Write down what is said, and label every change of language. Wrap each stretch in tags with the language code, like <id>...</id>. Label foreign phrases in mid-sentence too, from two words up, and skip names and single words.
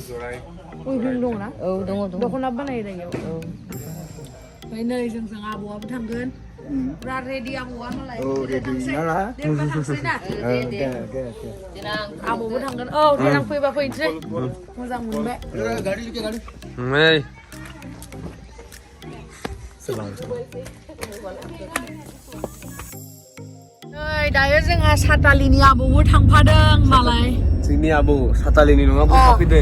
<brx>उइभिं दङ ना औ दङ दख'ना बानायो दायो औ ओमफ्राय नै जोंजों आबौआबो थांगोन पुरा रेडि आबौआ मालाय रेडि नाला दे होनबा थांसै ना आबौबो थांगोन औ देनां फैबा फैनोसै मोजां मोनबाय</brx> <hi>गाड़ी लेके गाड़ी</hi> <brx>नै नै दायो जोंहा सातालिनि आबौबो थांफादों मालाय जोंनि आबौ सातालिनि नङा फैदों</brx>